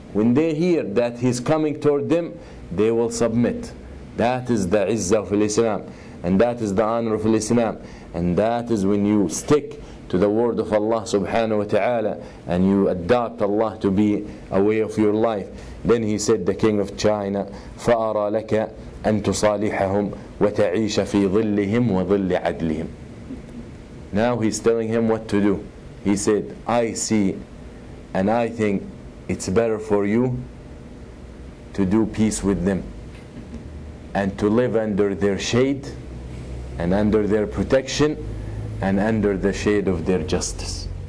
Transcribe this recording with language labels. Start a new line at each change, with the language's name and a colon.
English: When they hear that he's coming toward them, they will submit. That is the izzah of Islam, and that is the honor of Islam, and that is when you stick to the word of Allah subhanahu wa ta'ala and you adopt Allah to be a way of your life. Then he said, the king of China,
Arabic: فَأَرَى لَكَ أَن تُصَالِحَهُمْ وَتَعِيشَ فِي ظِلِّهِمْ وَظِلِّ عَدْلِهِمْ.
English: Now he's telling him what to do. He said, I see and I think it's better for you to do peace with them and to live under their shade and under their protection and under the shade of their justice.